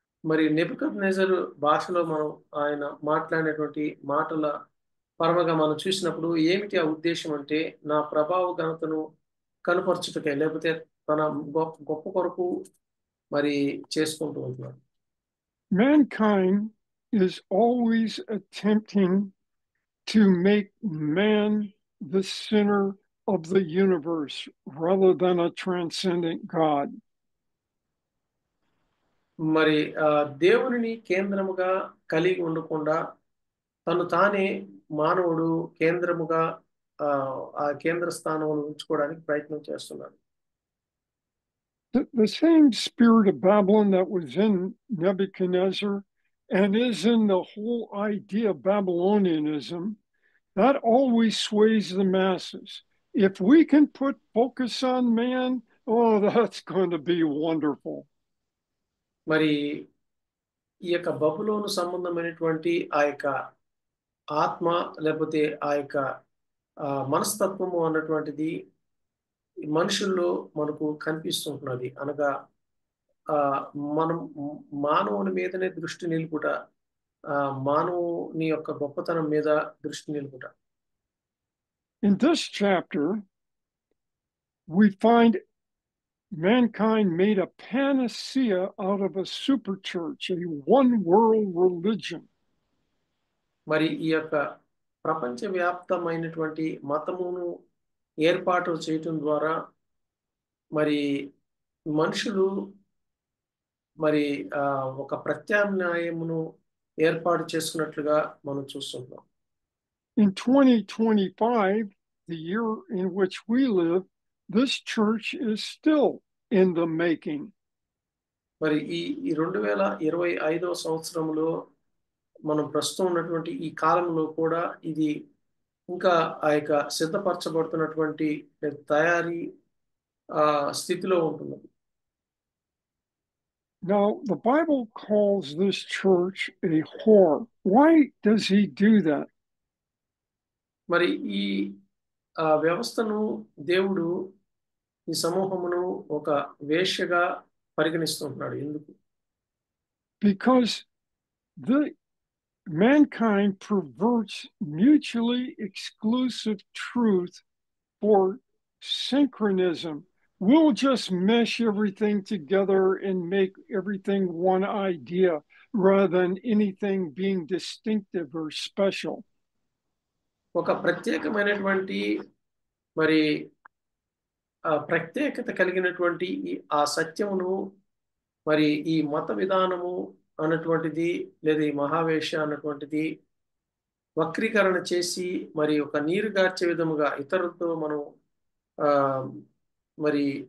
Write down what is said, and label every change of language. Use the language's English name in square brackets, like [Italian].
[Telugu] మరి నెబుకద్నెజరు భాషలో మనం ఆయన మాట్లాడినటువంటి మాటల పరమగా మనం చూసినప్పుడు ఏమిటి ఆ ఉద్దేశం అంటే, నా ప్రభావ ఘనతను కనపరచుటకే, లేకపోతే తన గొప్ప కొరకు మరి చేసుకుంటూ ఉంటున్నాడు. [English] Mankind is always attempting to make man the center of the universe rather than a transcendent God. [Telugu] మరి దేవునిని కేంద్రముగా కలిగి ఉండకుండా తను తానే మానవుడు కేంద్రముగా ఆ కేంద్ర స్థానంలో ఉంచుకోవడానికి ప్రయత్నం చేస్తున్నాడు. [English] The same spirit of Babylon that was in Nebuchadnezzar and is in the whole idea of Babylonianism, that always sways the masses. If we can put focus on man, oh, that's going to be wonderful. [Telugu] మరి ఈ యొక్క బబులోను సంబంధమైనటువంటి ఆ యొక్క ఆత్మ లేకపోతే ఆ యొక్క మనస్తత్వము అన్నటువంటిది మనుషుల్లో మనకు కనిపిస్తుంటున్నది. అనగా మనం మానవుని మీదనే దృష్టి నిలుపుట, మానవుని యొక్క గొప్పతనం మీద దృష్టి నిలుపుట. [English] In this chapter, we find mankind made a panacea out of a super church, a one world religion. [Telugu] మరి ఈ యొక్క ప్రపంచవ్యాప్తమైనటువంటి మతమును ఏర్పాటు చేయటం ద్వారా మరి మనుషులు మరి ఒక ప్రత్యామ్నాయమును ఏర్పాటు చేసుకున్నట్లుగా మనం చూస్తున్నాం. [English] In 2025, the year in which we live, this church is still in the making. [Telugu] మరి ఈ 2025వ సంవత్సరంలో మనం ప్రస్తుతం ఉన్నటువంటి ఈ కాలంలో కూడా ఇది ఇంకా ఆ యొక్క సిద్ధపరచబడుతున్నటువంటి తయారీ స్థితిలో ఉంటున్నది. [English] Now, the Bible calls this church a whore. Why does he do that? [Telugu] మరి ఈ వ్యవస్థను దేవుడు ఈ సమూహమును ఒక వేశ్యగా పరిగణిస్తుంటున్నాడు. ఎందుకు? [English] Because the mankind perverts mutually exclusive truth for synchronism. We'll just mesh everything together and make everything one idea rather than anything being distinctive or special. [Telugu] ఒక ప్రత్యేకమైనటువంటి మరి ప్రత్యేకత కలిగినటువంటి ఆ సత్యమును మరి ఈ మత విధానము అన్నటువంటిది లేదా ఈ మహావేష అన్నటువంటిది వక్రీకరణ చేసి మరి ఒక నీరు గార్చే విధముగా ఇతరులతో మనం మరి